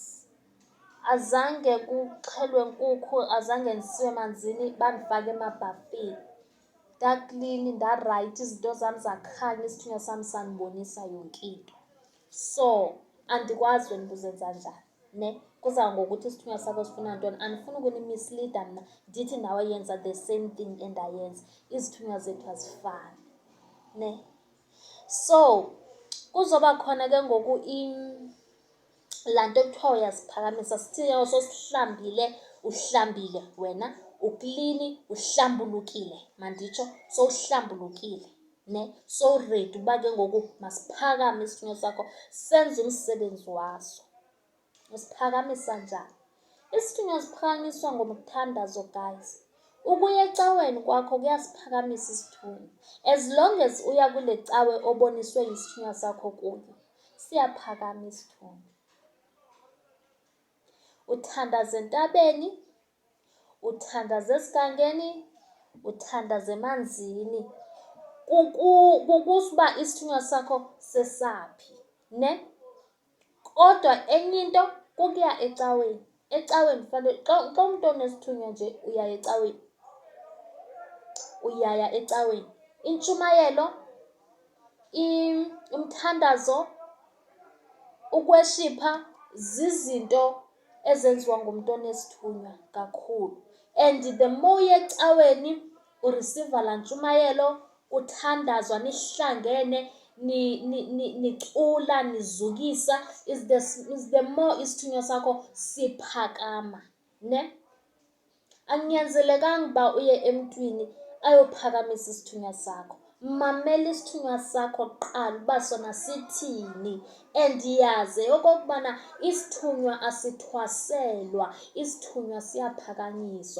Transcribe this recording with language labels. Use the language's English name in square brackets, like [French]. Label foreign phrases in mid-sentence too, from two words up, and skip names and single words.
[Xhosa] Azange kuxhelwe nkukhu, azange ndisiwe emanzini, bandifake emabhafini. Ndaklini, ndarayithi, izinto zam zakhanya, isithunywa sam sandibonisa yonke into. So andikwazi wena uba uzenza njani, kuza ngokuthi isithunywa sakho sifuna ntoni. Andifuni ukunimisleada mna ndithi nawe yenza [English] the same thing [Xhosa] endayenza. Izithunywa zethu azifani, So kuzoba khona ke ngoku laa nto kuthiwa uyaziphakamisa. Sithi sosihlambile, uhlambile wena, uklini, uhlambulukile, manditsho, sowuhlambulukile, sowuredi uba ke ngoku masiphakame isithunywa sakho senze umsebenzi waso. Usiphakamisa njani? Isithunywa siphakanyiswa ngomthandazo guys. Ukuya ecaweni kwakho kuyasiphakamisa isithunywa. [English] As long as [Xhosa] uya kule cawe oboniswe isithunywa sakho kuyo, siyaphakama isithunywa. Uthandaze entabeni, uthandaze esigangeni, uthandaze emanzini. Kukusuba isithunywa sakho sesaphi, Kodwa enye into kukuya ecaweni. Ecaweni fanele xa umuntu onesithunywa nje uyaya ecaweni. Uyaya ecaweni. Intshumayelo, umthandazo, ukweshipha zizinto ezenziwa ngumntu onesithunywa kakhulu. [English] And the more [Xhosa] uya ecaweni ureceiva laa ntshumayelo, uthandazwa nihlangene, nicula, nizukisa, [English] is the more [Xhosa] isithunywa sakho siphakama, Akunyanzelekanga uba uye emntwini ayophakamisa isithunywa sakho. Mamela isithunywa sakho kuqala uba sona sithini. And yaze okokubana isithunywa asithwaselwa, isithunywa siyaphakanyiswa.